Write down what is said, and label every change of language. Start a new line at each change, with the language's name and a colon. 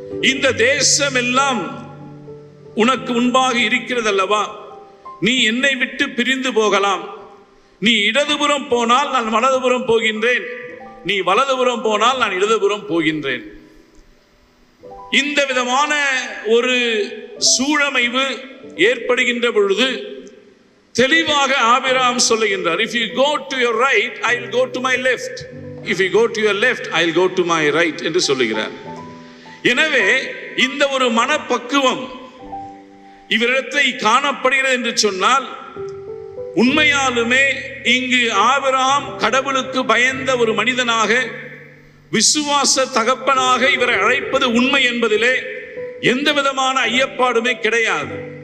Tamil: இந்த தேசம் எல்லாம் உனக்கு முன்பாக இருக்கிறது அல்லவா, நீ என்னை விட்டு பிரிந்து போகலாம். நீ இடதுபுறம் போனால் நான் வலதுபுறம் போகின்றேன், நீ வலதுபுறம் போனால் நான் இடதுபுறம் போகின்றேன். இந்த விதமான ஒரு சூழமைவு ஏற்படுகின்ற பொழுது தெளிவாக ஆபிரகாம் சொல்லுகின்றார்,
English: if you go to your right I will go to my left, if you go to your left I will go to my right
Tamil: என்று சொல்லுகிறார். எனவே இந்த ஒரு மனப்பக்குவம் இவரிடத்தை காணப்படுகிறது என்று சொன்னால், உண்மையாலுமே இங்கு ஆபிரகாம் கடவுளுக்கு பயந்த ஒரு மனிதனாக, விசுவாச தகப்பனாக இவரை அழைப்பது உண்மை என்பதிலே எந்த விதமான ஐயப்பாடுமே கிடையாது.